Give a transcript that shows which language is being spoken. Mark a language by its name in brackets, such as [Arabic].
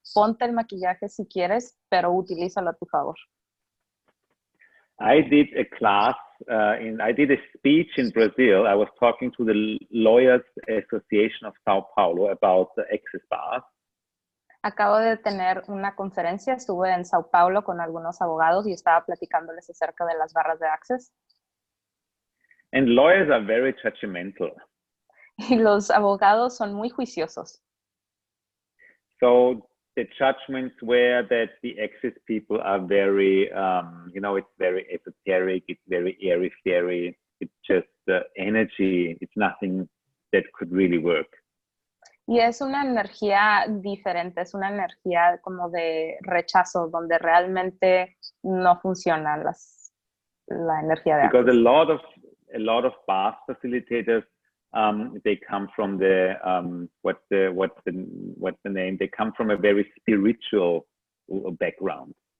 [Spanish] Ponte el maquillaje si quieres, pero utilízalo a tu favor. [English] I did a class, I did a speech in Brazil. I was talking to the Lawyers Association of Sao Paulo about the access bars. [Spanish] Acabo de tener una conferencia, estuve en Sao Paulo con algunos abogados y estaba platicándoles acerca de las barras de access. [English] And lawyers are very judgmental. [Spanish] Y los abogados son muy juiciosos. [English] So the judgments were that the access people are very, it's very esoteric, it's very airy-fairy, it's just energy, it's nothing that could really work. [Spanish] Y es una energía diferente, es una energía como de rechazo, donde realmente no funciona la energía de access. [English] Because a lot of bar facilitators, they come from the what's the name? They come from a very spiritual background.